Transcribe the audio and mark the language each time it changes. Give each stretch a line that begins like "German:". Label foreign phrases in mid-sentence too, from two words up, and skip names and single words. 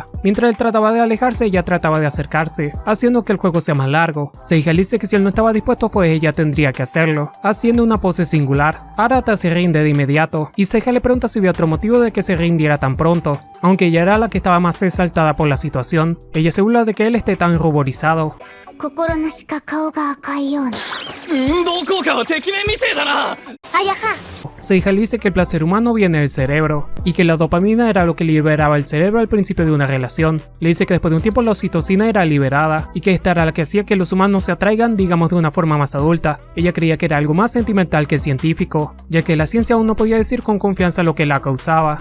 Spanish: Mientras él trataba de alejarse, ella trataba de acercarse, haciendo que el juego sea más largo. Seiji le dice que si él no estaba dispuesto, pues ella tendría que hacerlo, haciendo una pose singular. Arata se rinde de inmediato, y Seiji le pregunta si había otro motivo de que se rindiera tan pronto. Aunque ella era la que estaba más exaltada por la situación, ella se burla de que él esté tan ruborizado.
Japanese: 心なしか顔が赤いような。運動効果はてきめんみてえだな。あやは。
Spanish: Seiji le dice que el placer humano viene del cerebro, y que la dopamina era lo que liberaba el cerebro al principio de una relación. Le dice que después de un tiempo la oxitocina era liberada, y que esta era la que hacía que los humanos se atraigan, digamos, de una forma más adulta. Ella creía que era algo más sentimental que científico, ya que la ciencia aún no podía decir con confianza lo que la causaba.